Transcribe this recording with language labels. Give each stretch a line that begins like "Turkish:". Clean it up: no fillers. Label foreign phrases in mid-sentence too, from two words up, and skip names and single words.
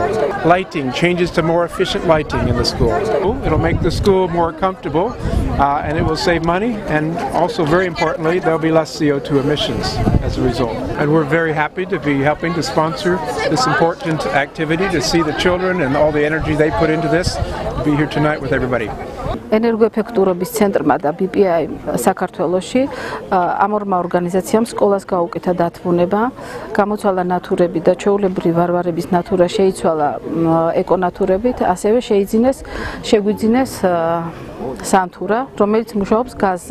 English: Lighting, changes to more efficient lighting in the school. It'll make the school more comfortable and it will save money, and also very importantly there'll be less CO2 emissions as a result. And we're very happy to be helping to sponsor this important activity, to see the children and all the energy they put into this, to be here tonight with everybody.
Georgian: ენერგოეფექტურობის ცენტრმა და BPI საქართველოში ამ ორმა ორგანიზაციამ სკოლას გაუკეთა დათმუნება, გამოცვალა ნათურები და ჩვეულებრივი ვარვარების ნათურა შეიცვალა ეკონათურებით, ასევე შეგვიძინეს სანთურა, რომელიც მუშაობს გაზზე.